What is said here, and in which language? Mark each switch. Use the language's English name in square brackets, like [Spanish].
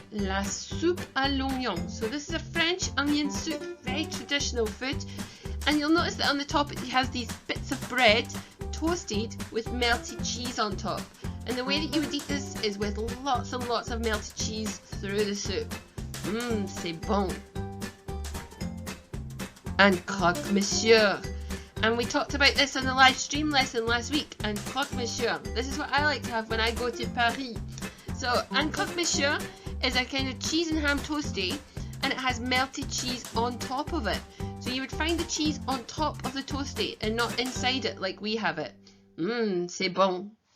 [French] La soupe à l'oignon. [English] So this is a French onion soup, very traditional food. And you'll notice that on the top it has these bits of bread toasted with melted cheese on top. And the way that you would eat this is with lots and lots of melted cheese through the soup. [French] C'est bon. [English] And croque monsieur. And we talked about this on the live stream lesson last week. And croque-monsieur. This is what I like to have when I go to Paris. So, un croque-monsieur is a kind of cheese and ham toastie, and it has melted cheese on top of it. So you would find the cheese on top of the toastie and not inside it like we have it. [French] C'est bon.